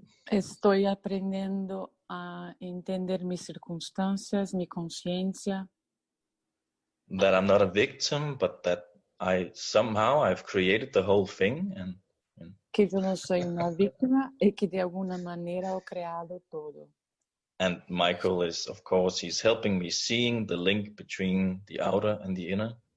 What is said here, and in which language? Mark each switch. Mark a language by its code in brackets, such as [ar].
[es] estoy aprendiendo a entender mis circunstancias, mi conciencia. [en] That I'm not a victim, but that I've created the whole thing, and [es] que yo no soy una víctima y que de alguna manera he creado todo. [en] And Michael is, of course, he's helping me seeing the link between the outer and the inner.